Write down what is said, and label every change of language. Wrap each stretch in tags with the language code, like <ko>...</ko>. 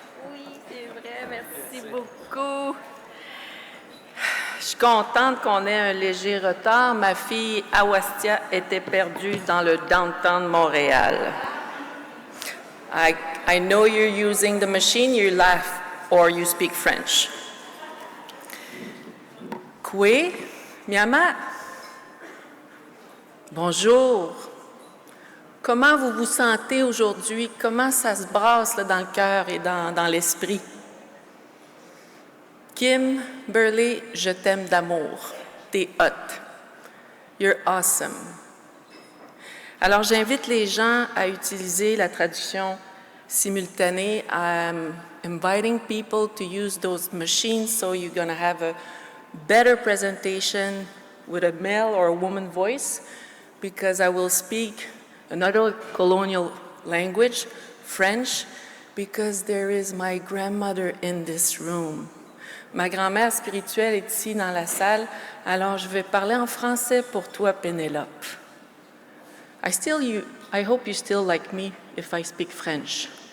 <fr>Oui, c'est vrai. Merci beaucoup. Je suis contente qu'on ait un léger retard. Ma fille Awastia était perdue dans le downtown de Montréal.</fr> <en>I know you're using the machine, you laugh or you speak French. Kwe, Miama.</en> <fr>Bonjour. Comment vous vous sentez aujourd'hui? Comment ça se brasse là, dans le cœur et dans l'esprit? Kim Burley, je t'aime d'amour. T'es hot.</fr> <en>You're awesome.</en> <fr>Alors, j'invite les gens à utiliser la traduction simultanée.</fr> <en>I'm inviting people to use those machines so you're going to have a better presentation with a male or a woman voice, because I will speak another colonial language, French, because there is my grandmother in this room.</en> <fr>Ma grand-mère spirituelle est ici dans la salle, alors je vais parler en français pour toi, Pénélope.</fr> <en>I hope you still like me if I speak French.</en>